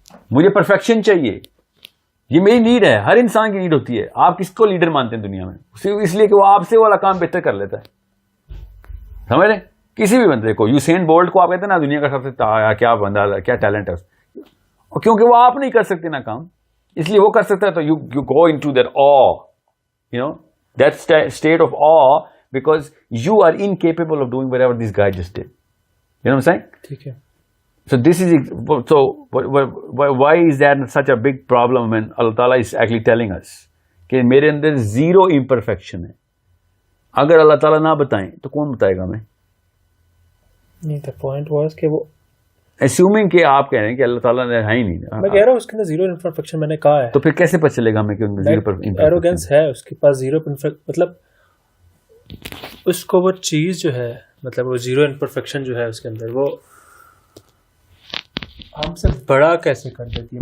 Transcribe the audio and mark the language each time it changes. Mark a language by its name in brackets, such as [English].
[Urdu] مجھے پرفیکشن چاہیے, یہ میری نیڈ ہے, ہر انسان کی نیڈ ہوتی ہے. آپ کس کو لیڈر مانتے ہیں دنیا میں؟ اس لیے کہ وہ آپ سے والا کام بہتر کر لیتا ہے. سمجھ رہے؟ کسی بھی بندے کو, یوسین بولٹ کو آپ کہتے ہیں نا دنیا کا سب سے کیا بندہ, کیا ٹیلنٹ ہے, کیونکہ وہ آپ نہیں کر سکتے نا کام, اس لیے وہ کر سکتا ہے. [English] تو you go into that awe, you know, that state of awe because you are incapable of doing whatever this guy just did. You know what I'm saying? [Urdu] ٹھیک ہے. [English] So this is, so why is that such a big problem when Allah Ta'ala is actually telling us [Urdu] کہ میرے اندر zero imperfection ہے. اگر اللہ تعالیٰ نہ بتائیں تو کون بتائے گا؟ نہیں, [English] the point was [Urdu] کہ وہ assuming کہ آپ کہہ رہے ہیں کہ اللہ تعالیٰ نے ہے ہی نہیں. میں کہہ رہا ہوں اس کے اندر زیرو امپرفیکشن میں نے کہا ہے, تو پھر کیسے پتہ چلے گا ہمیں کہ زیرو ایروگینس ہے اس کے پاس, زیرو مطلب اس کو وہ چیز جو ہے, مطلب وہ زیرو امپرفیکشن جو ہے اس کے اندر, وہ ہم سے بڑا کیسے کر دیتی ہے.